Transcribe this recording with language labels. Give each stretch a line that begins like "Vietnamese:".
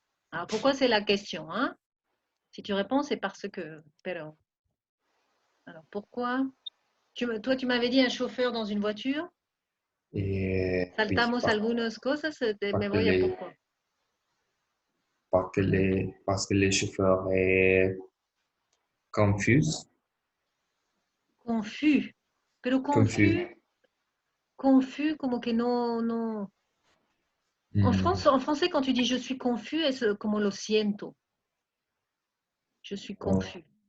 French: Alors, pourquoi c'est la question, hein? Si tu réponds, c'est parce que...
Spanish: Pero.
French: Alors, pourquoi? Toi, tu m'avais dit un chauffeur dans une voiture. Et oui,
Spanish: Saltamos algunas cosas, me voy a pourquoi.
French: Parce que les chauffeurs est confus.
Spanish: Confus. Pero confus, como que no.
French: En français, quand tu dis je suis confus,
Spanish: es como lo siento.
French: Je suis confus.